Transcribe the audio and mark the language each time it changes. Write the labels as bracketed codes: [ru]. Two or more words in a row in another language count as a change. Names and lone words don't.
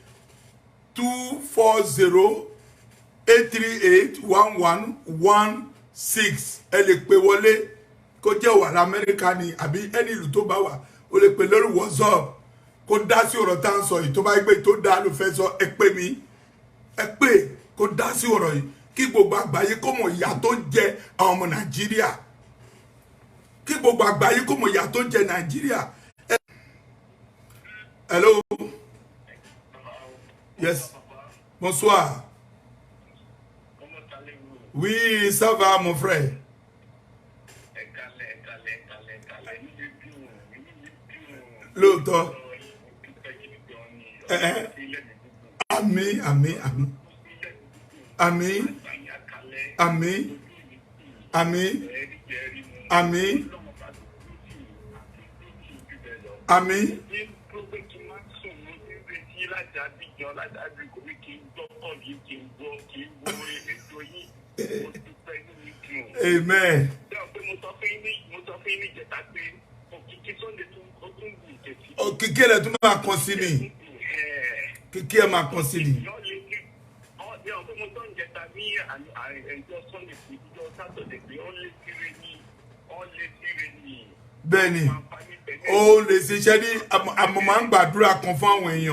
[yo] 240-838-1116 ẹ lè pè wọlé kó jẹ́ wà l'Amẹ́ríkà ni àbí ẹni ìlú tó bá wà o lè pè lórí WhatsApp kó dá sí ọ̀rọ̀ tá ń sọ yìí tó bá gbé tó dá ló fẹ́ sọ ẹ pè mí ẹ pè kó dá sí ọ̀rọ̀ yìí kí gbogbo àgbáyé kó mọ̀ ìyà tó ń jẹ àwọn ọmọ Nàìjíríà kí gbogbo àgbáyé kó mọ̀ ìyà tó ń jẹ Nàìjíríà. [en] Hello. Yes. [fr] Bonsoir. Oui, ça va, mon frère. L'autre. Ami, ami, ami. Ami. Ami. Ami. Ami. Ami. Amen. [yo] Kiki le tún máa kàn sí ni. Kiki ẹ máa kàn sí ni. Bẹ́ẹ̀ni, ó lè ṣiṣẹ́ ní àmọ́ máa ń gbàdúrà kan fún àwọn èèyàn.